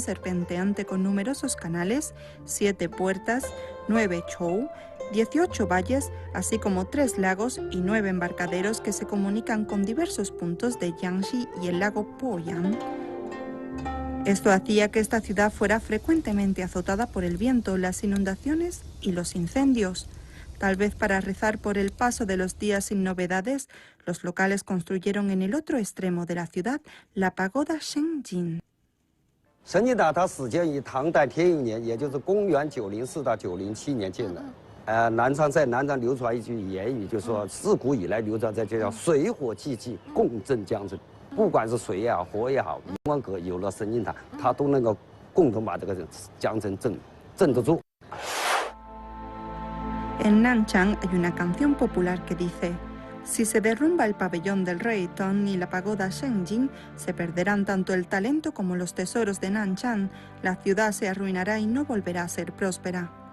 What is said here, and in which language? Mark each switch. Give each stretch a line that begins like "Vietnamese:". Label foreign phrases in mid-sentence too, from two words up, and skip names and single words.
Spanish: serpenteante con numerosos canales, 7 puertas, 9 chou, 18 valles, así como 3 lagos y 9 embarcaderos que se comunican con diversos puntos de Jiangxi y el lago Poyang, Esto hacía que esta ciudad fuera frecuentemente azotada por el viento, las inundaciones y los incendios. Tal vez para rezar por el paso de los días sin novedades, los locales construyeron en el otro extremo de la ciudad la pagoda Shenjin.
Chinese: 神经塔它始建于唐代天佑年，也就是公元904到907年建的。南昌流传一句言语，就说自古以来流传在这叫水火既济，共振江城。不管是水也好，火也好，滕王阁有了神经塔，它都能够共同把这个江城镇得住。
Spanish: En Nanchang hay una canción popular que dice: si se derrumba el pabellón del rey Tong y la pagoda Shenjin, se perderán tanto el talento como los tesoros de Nanchang, la ciudad se arruinará y no volverá a ser próspera.